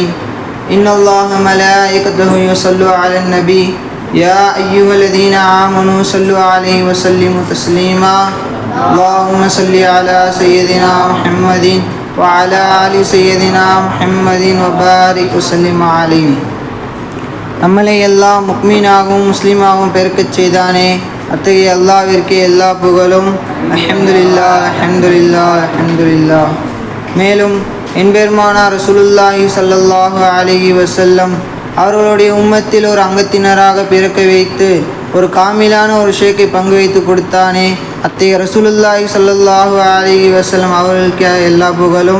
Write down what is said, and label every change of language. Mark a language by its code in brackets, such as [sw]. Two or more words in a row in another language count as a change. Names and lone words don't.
[ar] إن الله ملائكته يصلوا على النبي يا أيها الذين آمنوا صلوا عليه وسلموا تسليما. اللهم صل على سيدنا محمد وعلى آل سيدنا محمد وبارك وسلم عليه. [ta] நம்மளை எல்லாம் முக்மீனாகவும் முஸ்லீமாகவும் பெருக்கச் செய்தானே, அத்தகைய அல்லாஹ்விற்கே எல்லா புகழும். [ar] الحمد لله الحمد لله الحمد لله. [ta] மேலும் என் பெருமானார் [ar] رسول الله صلى الله عليه وسلم [ta] அவர்களுடைய உம்மத்தில் ஒரு அங்கத்தினராக பிறக்க வைத்து ஒரு காமிலான ஒரு ஷேக்கை பங்கு வைத்து கொடுத்தானே, அத்தகைய [ar] رسول الله صلى الله عليه وسلم [ta] அவர்களுக்கு எல்லா புகழும்.